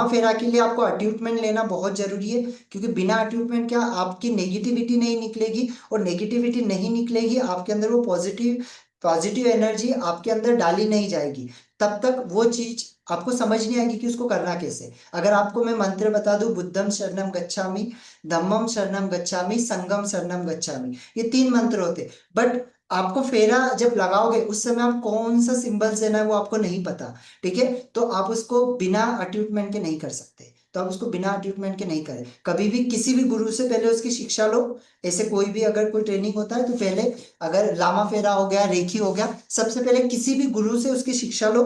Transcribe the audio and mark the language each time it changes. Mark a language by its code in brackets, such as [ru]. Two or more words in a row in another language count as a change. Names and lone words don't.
[hi] लामा फेरा के लिए आपको अट्यूटमेंट लेना बहुत जरूरी है, क्योंकि बिना अट्यूटमेंट क्या आपकी नेगेटिविटी नहीं निकलेगी, और नेगेटिविटी नहीं निकलेगी आपके अंदर, वो [en] positive positive energy [hi] आपके अंदर डाली नहीं जाएगी, तब तक वो चीज आपको समझ नहीं आएगी कि उसको करना कैसे। अगर आपको मैं मंत्र बता दूं, [pi] बुद्धम शरणम गच्छामि, धम्मम शरणम गच्छामि, संगम शरणम गच्छामि, [hi] ये 3 मंत्र होते, बट आपको फेरा जब लगाओगे उस समय आप कौन सा सिंबल देना है वो आपको नहीं पता, ठीक है। तो आप उसको बिना अट्यूटमेंट के नहीं कर सकते, तो आप उसको बिना अट्यूटमेंट के नहीं करें। कभी भी किसी भी गुरु से पहले उसकी शिक्षा लो। ऐसे कोई भी अगर कोई ट्रेनिंग होता है तो पहले, अगर लामा फेरा हो गया, रेखी हो गया, सबसे पहले किसी भी गुरु से उसकी शिक्षा लो।